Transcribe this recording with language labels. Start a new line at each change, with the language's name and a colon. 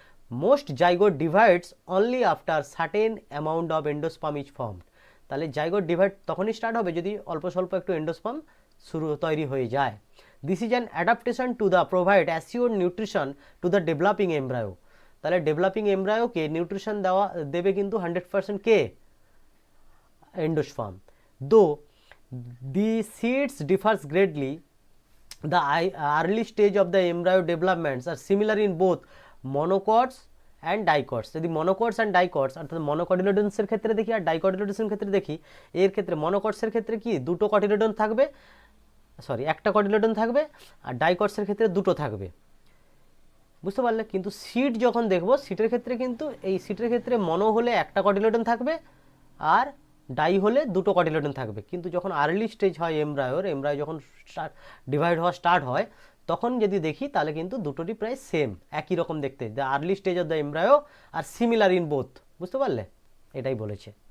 English: most zygote divides only after certain amount of endosperm is formed,
Bangla: তাহলে zygote divide তখনই start হবে যদি অল্প স্বল্প একটু এন্ডোস্পার্ম তৈরি হয়ে যায়।
English: this is an adaptation to the provide assure nutrition to the developing embryo,
Bangla: তাহলে ডেভেলপিং এমব্রায়োকে নিউট্রিশন দেবে কিন্তু 100% কে, এন্ডোস্পার্ম।
English: Though the seeds differs greatly, the early stage of the embryo developments are similar in both monocots and dicots।
Bangla: যদি
English: monocots and dicots
Bangla: অর্থাৎ মনোকটিলিডনসের ক্ষেত্রে দেখি আর ডাইকটিলিডনসের ক্ষেত্রে দেখি, এর ক্ষেত্রে মনোকটসের ক্ষেত্রে কি দুটো কটিলিডন থাকবে, একটা কটিলিডন থাকবে, আর ডাইকটসের ক্ষেত্রে দুটো থাকবে, বুঝতে পারলে। কিন্তু সিট যখন দেখবো, সিটের ক্ষেত্রে কিন্তু এই সিটের ক্ষেত্রে মনো হলে একটা কটিলিডন থাকবে আর ডাই হলে দুটো কটিলিডন থাকবে, কিন্তু যখন আর্লি স্টেজ হয় এমব্রায়ো যখন ডিভাইড হওয়া স্টার্ট হয়, তখন যদি দেখি তাহলে কিন্তু দুটোরই প্রায় সেম, একই রকম দেখতে,
English: the early stage of the embryo আর similar in both,
Bangla: বুঝতে পারলে, এটাই বলেছে।